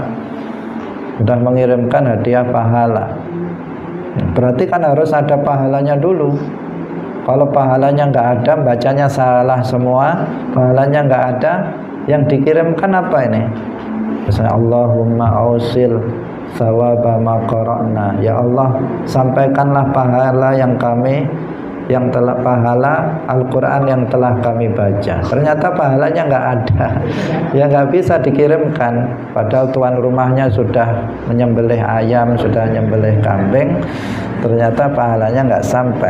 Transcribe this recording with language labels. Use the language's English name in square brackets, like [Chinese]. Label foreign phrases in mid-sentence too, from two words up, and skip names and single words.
[Indonesian] Sudah mengirimkan hadiah pahala, berarti kan harus ada pahalanya dulu. Kalau pahalanya nggak ada, bacanya salah semua, pahalanya nggak ada, yang dikirimkan apa ini? [Arabic] Misalnya اللهم أوصل ثواب ما قرأنا, [Indonesian] ya Allah sampaikanlah pahala yang telah pahala Al-Quran yang telah kami baca. Ternyata pahalanya nggak ada, ya nggak bisa dikirimkan. Padahal tuan rumahnya sudah menyembelih ayam, sudah menyembelih kambing, ternyata pahalanya nggak sampai.